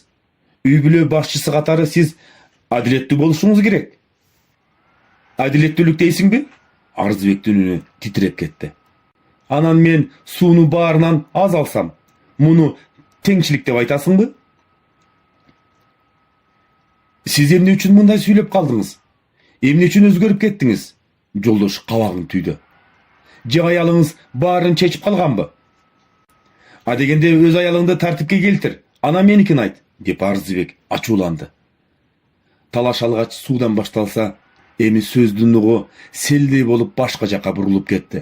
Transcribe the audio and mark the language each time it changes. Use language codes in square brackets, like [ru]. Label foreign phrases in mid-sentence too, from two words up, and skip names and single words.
[ky] Үй бүлө башчысы катары сиз адилеттүү болушуңуз керек. Адилеттүүлүк дейсиңби? Арзыбектин үнү титиреп кетти. Анан мен сууну баарынан аз алсам, муну теңчилик деп айтасыңбы? Сиз эмне үчүн мындай сүйлөп калдыңыз? Эмне үчүн өзгөрүп кеттиңиз? Жолдош кабагын түйдü. Же аялыңыз баарын чечип калганбы? А дегенде өз аялыңды тартипке келтир, ана меникин айт, деп Арзыбек ачууланды. Талаш алгач суудан башталса, эми сөздүн угу селдей болуп башка жака бурулуп кетти.